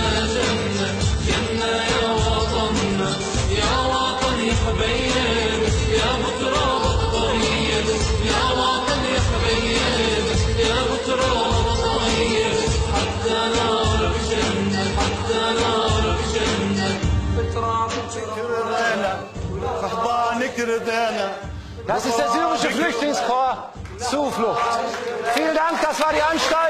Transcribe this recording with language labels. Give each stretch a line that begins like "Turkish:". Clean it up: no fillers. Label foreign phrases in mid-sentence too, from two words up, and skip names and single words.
Arabic: جنة جنة يا وطننا يا وطن يا حبيب يا بتراب الطيب يا وطن يا حبيب يا بتراب الطيب حتى نارك جنة حتى نارك جنة بتراب كردانا فحضانك كردانا.
German: Das ist der syrische Flüchtlingskorps. Zuflucht. Vielen Dank, das war die Anstalt.